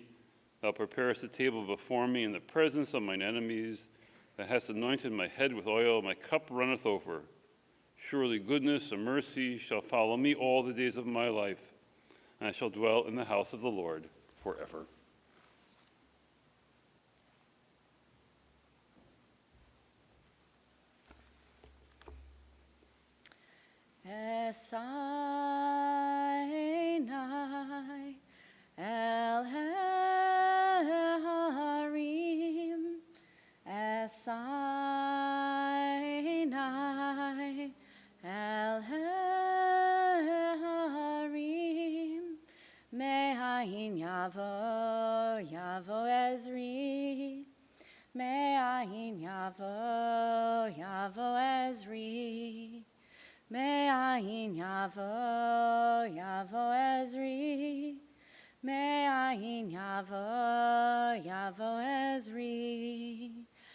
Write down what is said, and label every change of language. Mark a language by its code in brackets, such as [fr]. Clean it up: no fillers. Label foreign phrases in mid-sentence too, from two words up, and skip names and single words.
[en] Thou preparest a table before me in the presence of mine enemies. Thou hast anointed my head with oil, my cup runneth over. Surely goodness and mercy shall follow me all the days of my life, and I shall dwell in the house of the Lord forever. [he] אשא עיני אל הרים, אשא עיני אל הרים, מאין יבוא עזרי, מאין יבוא עזרי. מאין יבוא עזרי, מאין יבוא עזרי.